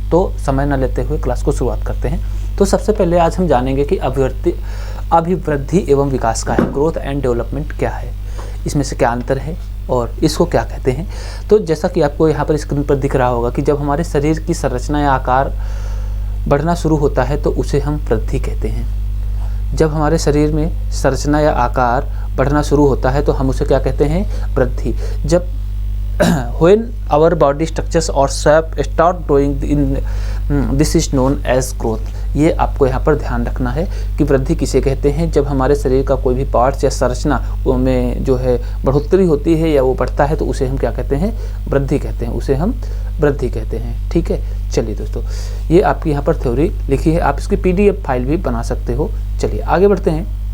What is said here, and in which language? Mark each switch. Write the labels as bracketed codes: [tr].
[hi] तो समय न लेते हुए क्लास को शुरुआत करते हैं। तो सबसे पहले आज हम जानेंगे कि अभिवृद्धि एवं विकास का है, ग्रोथ एंड डेवलपमेंट क्या है, इसमें से क्या अंतर है और इसको क्या कहते हैं। तो जैसा कि आपको यहाँ पर स्क्रीन पर दिख रहा होगा कि जब हमारे शरीर की संरचना या आकार बढ़ना शुरू होता है तो उसे हम वृद्धि कहते हैं। जब हमारे शरीर में संरचना या आकार बढ़ना शुरू होता है तो हम उसे क्या कहते हैं, वृद्धि। [en] जब when our body structures or shape start growing in this is known as growth। [hi] ये आपको यहाँ पर ध्यान रखना है कि वृद्धि किसे कहते हैं। जब हमारे शरीर का कोई भी पार्ट्स या संरचना में जो है बढ़ोतरी होती है या वो बढ़ता है तो उसे हम क्या कहते हैं, वृद्धि कहते हैं, उसे हम वृद्धि कहते हैं। ठीक है, चलिए दोस्तों, ये आपकी यहाँ पर थ्योरी लिखी है, आप इसकी PDF फाइल भी बना सकते हो। चलिए आगे बढ़ते हैं।